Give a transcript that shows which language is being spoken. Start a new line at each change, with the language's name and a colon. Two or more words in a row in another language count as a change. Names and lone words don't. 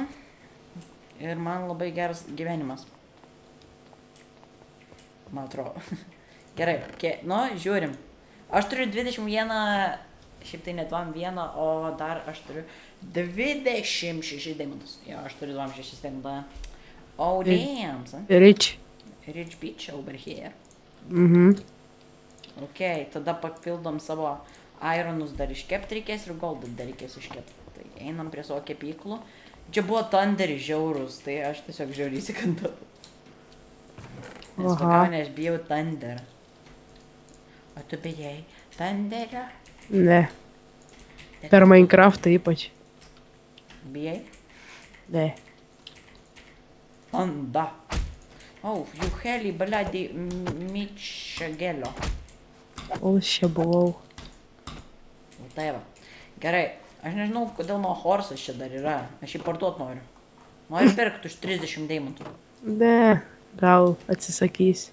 Lithuanian: Ir man labai geras gyvenimas. Man atrodo. Gerai, žiūrim. Aš turiu 21 šiaip tai net 21, o dar aš turiu 26 deimantus. Jo, aš turiu 26 deimantus.
English: Oh, damn, son. Rich. Rich bitch over here.
Lithuanian: Ok, tada papildom savo ironus dar iškepti reikės ir goldą dar reikės iškepti. Tai einam prie savo kepyklų. Čia buvo Thunderis žiaurus, tai aš tiesiog žiauriai įsikandau. Nes pagaunė, aš bijau Thunder. O tu bijai Thunderio? Ne. Per Minecraftą ypač. Bijai? Ne. Thunder. Oh, you heli, bladį mičagelio. O, čia buvau. Tai va. Gerai, aš nežinau, kodėl mano horsas čia dar yra. Aš jį parduot noriu. Noriu pirkti už 30 deimantų. Ne, gal atsisakys.